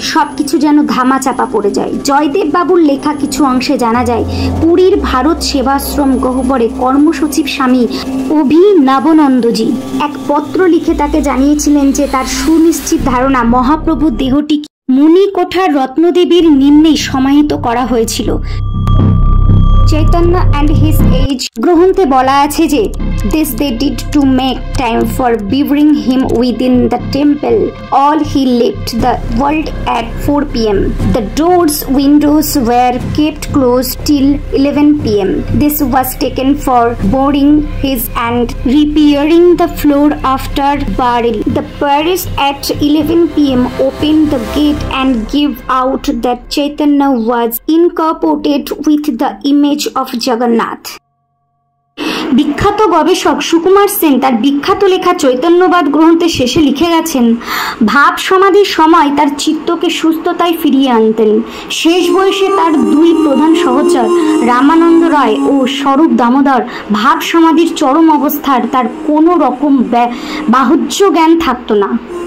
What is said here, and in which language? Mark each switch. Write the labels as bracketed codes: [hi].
[bn] সবকিছু যেন ধামাচাপা পড়ে যায়। জয়দেব বাবুর লেখা কিছু অংশে জানা যায় পুরীর ভারত সেবাশ্রম গহ্বরে কর্মসচিব স্বামী অভিনবানন্দজি এক পত্র লিখে তাকে জানিয়েছিলেন যে তার সুনিশ্চিত ধারণা মহাপ্রভুর দেহটি মুনিকোঠার রত্নদেবীর নিম্নেই সমাহিত করা হয়েছিল। [en] Chaitanya and his age [bn] গ্রন্থে বলা আছে যে [en] this they did to make time for burying him within the temple. All he left the world at 4 p.m. The doors, windows were kept closed till 11 p.m. This was taken for burying his and repairing the floor after burial. The priest at 11 p.m. opened the gate and gave out that Chaitanya was incorporated with the image of Jagannath. [bn] বিখ্যাত গবেষক সুকুমার সেন তার বিখ্যাত লেখা চৈতন্যবাদ গ্রন্থে শেষে লিখে গেছেন, ভাব সমাধির সময় তার চিত্তকে সুস্থতায় ফিরিয়ে আনতেন। শেষ বয়সে তার দুই প্রধান সহচর রামানন্দ রায় ও স্বরূপ দামোদর ভাব সমাধির চরম অবস্থার তার কোনো রকম বাহুজ্য জ্ঞান থাকতো না।